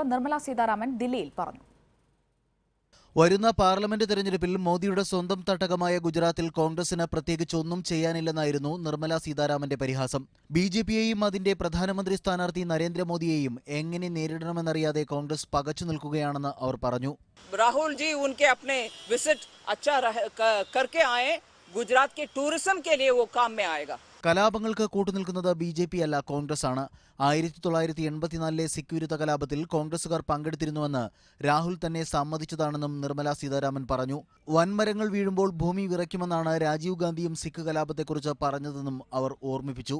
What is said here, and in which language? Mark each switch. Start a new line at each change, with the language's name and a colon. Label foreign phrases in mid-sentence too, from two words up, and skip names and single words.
Malayalam: വക്താവ് നിർമ്മല സീതാരാമൻ ദില്ലിയിൽ പറഞ്ഞു. വരുന്ന പാർലമെന്റ് തെരഞ്ഞെടുപ്പിൽ മോദിയുടെ സ്വന്തം തട്ടകമായ ഗുജറാത്തിൽ കോൺഗ്രസിന് പ്രത്യേകിച്ച് ഒന്നും ചെയ്യാനില്ലെന്നായിരുന്നു നിർമ്മല സീതാരാമന്റെ പരിഹാസം. ബിജെപിയെയും അതിന്റെ പ്രധാനമന്ത്രി സ്ഥാനാർത്ഥി നരേന്ദ്രമോദിയെയും എങ്ങനെ നേരിടണമെന്നറിയാതെ കോൺഗ്രസ് പകച്ചു നിൽക്കുകയാണെന്ന് അവർ പറഞ്ഞു.
Hindi: राहुल जी उनके अपने विजिट अच्छा करके आए, गुजरात के टूरिज्म के लिए वो काम में आएगा.
Malayalam: കലാപങ്ങൾക്ക് കൂട്ടുനിൽക്കുന്നത് ബിജെപി അല്ല, കോൺഗ്രസ് ആണ്. 1984 സിക്യൂരിത കലാപത്തിൽ കോൺഗ്രസുകാർ പങ്കെടുത്തിരുന്നുവെന്ന് രാഹുൽ തന്നെ സമ്മതിച്ചതാണെന്നും നിർമ്മല സീതാരാമൻ പറഞ്ഞു. വൻമരങ്ങൾ വീഴുമ്പോൾ ഭൂമി വിറയ്ക്കുമെന്നാണ് രാജീവ് ഗാന്ധിയും സിഖ് കലാപത്തെക്കുറിച്ച് പറഞ്ഞതെന്നും അവർ ഓർമ്മിപ്പിച്ചു.